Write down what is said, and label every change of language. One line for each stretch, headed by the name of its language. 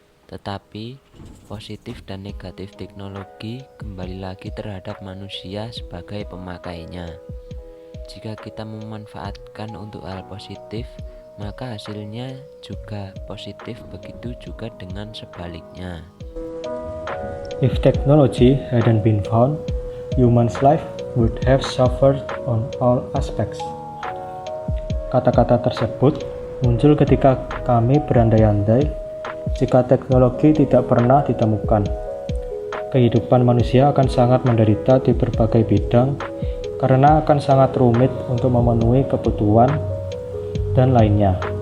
Indonesian: Tetapi positif dan negatif teknologi kembali lagi terhadap manusia sebagai pemakainya. Jika kita memanfaatkan untuk hal positif, maka hasilnya juga positif, begitu juga dengan sebaliknya.
English: If technology hadn't been found, human's life would have suffered on all aspects.
Indonesian: Kata-kata tersebut muncul ketika kami berandai-andai jika teknologi tidak pernah ditemukan. Kehidupan manusia akan sangat menderita di berbagai bidang karena akan sangat rumit untuk memenuhi kebutuhan dan lainnya.